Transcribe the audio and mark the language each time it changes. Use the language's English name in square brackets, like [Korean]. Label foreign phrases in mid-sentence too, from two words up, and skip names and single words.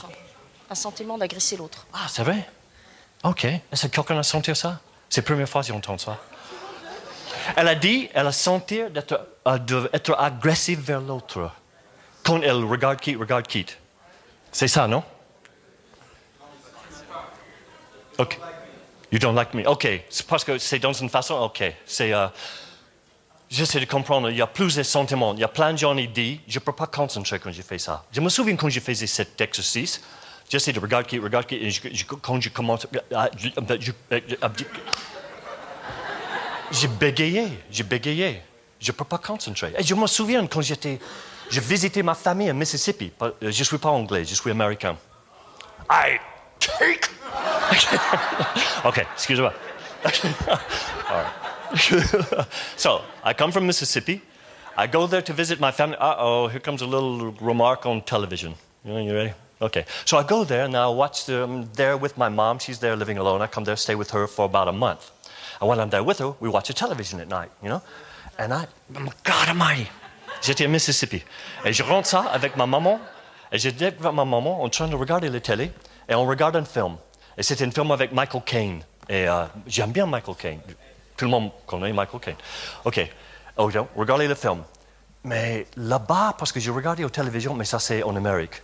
[French] Un sentiment d'agresser l'autre. Ah, c'est vrai? OK. Est-ce que quelqu'un a senti ça? C'est la première fois que j'entends ça. Elle a dit, elle a senti d'être agressive vers l'autre. Quand elle regarde quitte. C'est ça, non? OK. [English] You don't like me. [French] OK. C'est parce que c'est dans une façon... OK. C'est... J'essaie de comprendre. Il y a plusieurs sentiments. Il y a plein de gens qui disent, je ne peux pas concentrer quand je fais ça. Je me souviens quand je faisais cet exercice, j'essaie de regarder quitte, et quand je commence... J'ai bégayé. Je ne peux pas concentrer. Et je me souviens quand j'ai visité ma famille à Mississippi. Je ne suis pas anglais, je suis américain. [English] I take... [French] OK, excusez-moi. [English] All right. So, I come from Mississippi. I go there to visit my family. Uh-oh, here comes a little remark on television. You ready? Okay. So I go there and I watch there with my mom. She's there living alone. I come there, stay with her for about a month. And when I'm there with her, we watch the television at night, you know? And God almighty, [French] j'étais à Mississippi. Et je rentre ça avec ma maman. Et je dis avec ma maman, en train de regarder la télé. Et on regarde un film. Et c'était un film avec Michael Caine. Et j'aime bien Michael Caine. Tout le monde connaît Michael Caine. OK. Regardez le film. Mais là-bas, parce que j'ai regardé aux télévisions, mais ça c'est en Amérique.